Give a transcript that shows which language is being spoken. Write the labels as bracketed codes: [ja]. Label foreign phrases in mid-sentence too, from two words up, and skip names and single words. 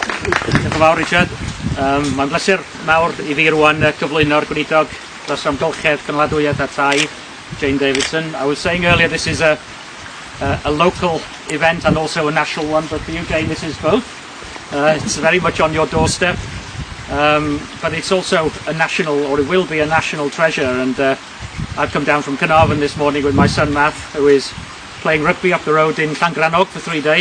[cy] Diolch yn fawr, Richard. Mae'n bleser mawr I fi rwan cyflwyno'r gweinidog dros amgylchedd cynhadwyedd a tai, Jane Davidson. [en] I was saying earlier this is a local event and also a national one, but for you, Jane, this is both. It's very much on your doorstep, but it's also a national, or it will be a national treasure. And I've come down from Carnarvon this morning with my son Matt, who is playing rugby up the road in Llangrannog for 3 days.